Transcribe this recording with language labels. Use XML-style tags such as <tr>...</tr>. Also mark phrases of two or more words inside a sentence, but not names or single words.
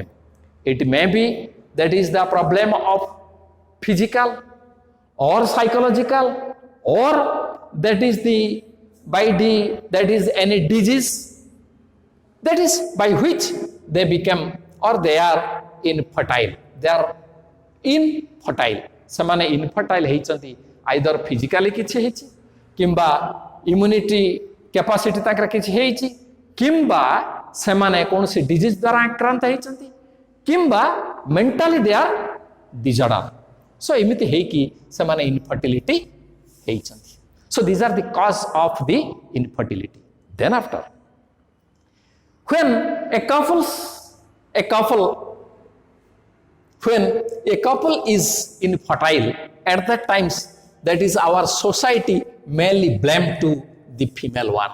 <en>It may be that is the problem of physical or psychological, or that is the that is any disease, that is by which they become or they are infertile. They are infertile.</en> <or>ସେମାନେ infertile ହେଇଛନ୍ତି</or> <en>either physically</en> <or>କିଛି ହେଇଛି କିମ୍ବା</or> <en>immunity capacity</en> <or>ତାଙ୍କର କିଛି ହେଇଛି କିମ୍ବା ସେମାନେ କୌଣସି disease ଦ୍ୱାରା ଆକ୍ରାନ୍ତ ହେଇଛନ୍ତି କିମ୍ବା</or> <en>mentally they are disorder.</en> <or>So ଏମିତି ହେଇକି ସେମାନେ infertility ହେଇଛନ୍ତି.</or> <en>So these are the cause of the infertility. Then after, when a couple is infertile, at that times that is our society mainly blamed to the female one.</en>